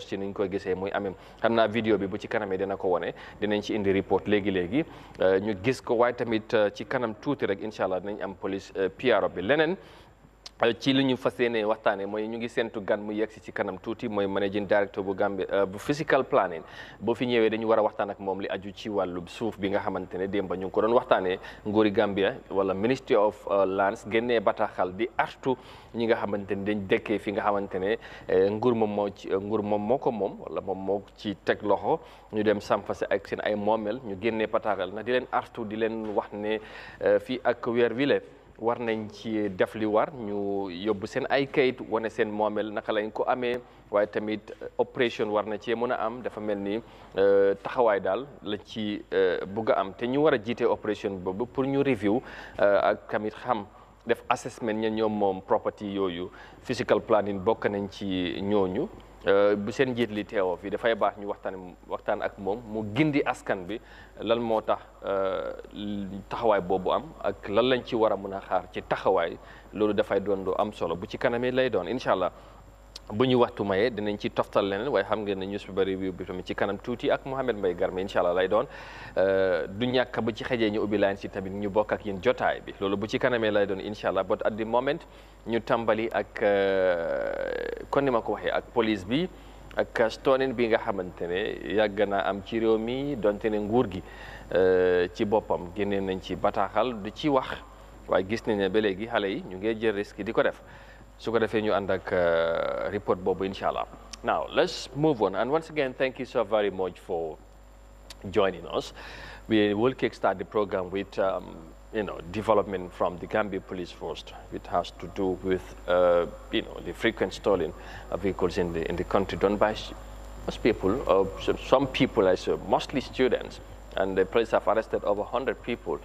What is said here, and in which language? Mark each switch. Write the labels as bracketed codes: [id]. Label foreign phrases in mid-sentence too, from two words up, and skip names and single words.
[wo] ci niñ koy gisee muy amee xam naa vidéo bi bu ci kanamee dina ko wone dinañ ci indi report léegi-léegi ñu gis ko waaye tamit ci kanam tuuti rek [ar] إن شاء الله [wo] dinañ am police PRO bi leneen ci li ñu fas yéene waxtaanee mooy ñu ngi séntu gan mu yegg si ci kanam tuuti mooy [en] managing director [wo] bu Gambia bu [en] physical planning [wo] boo fi ñëwee dañu war a waxtaan ak moom li aju ci wàllu suuf bi nga xamante ne démb ñu ngi ko doon waxtaanee nguuri Gambia wala Ministry of Lands génnee bataaxal di artu ñi nga xamante ne dañ dëkkee fi nga xamante ne nguur moom moo ko moom wala moom moo ci teg loxo ñu dem sampase ak seen ay moomeel ñu génnee bataaxal na di leen artu di leen wax ne fii ak weer wile war nañ ci def li war ñu yóbbu seen ay kayit wane seen moomeel naka lañ ko amee waaye tamit opération war na cee mën a am dafa mel ni taxawaay daal la ci bugg a am te ñu war a jiite opération boobu pour ñu review ak tamit xam def assessment ña ñoom moom property yooyu [en] physical planning [wo] bokk nañ ci ñooñu bu seen njiit li teewoo fii dafay baax ñu waxtaan ak moom mu gindi askan bi lan moo tax taxawaay boobu am ak lan lañ ci war a mën a xaar ci taxawaay loolu dafay doon lu am solo bu ci kanamee lay doon [ar] إن شاء الله [wo] bu ñu waxtu mayee dinañ ci toftal leneen waaye xam ngeen ne news bi review bi tamit ci kanam tuuti ak Mouhamed Mbaye Garmi [ar] إن شاء الله [wo] lay doon du ñàkk bu ci xëjee ñu ubbi line si tamit ñu bokk ak yéen jotaay bi loolu bu ci kanamee lay doon [ar] إن شاء الله [en] but at the moment [wo] ñu tàmbali ak kon ni ma ko waxee ak police bi ak stonin bi nga xamante ne yàgg naa am ci réew mi donte ne nguur gi ci boppam génnee nañ ci bataaxal du ci wax waaye gis nañ ne ba léegi xale yi ñu ngi jël risque di ko def su ko defee ñu ànd ak report boobu [ar] إن شاء الله. [en] Now let's move on, and once again thank you so very much for joining us. We will kickstart the program with development from the Gambia Police Force. It has to do with the frequent stolen vehicles in the country done by most people, some people, I say, mostly students, and the police have arrested over 100 people.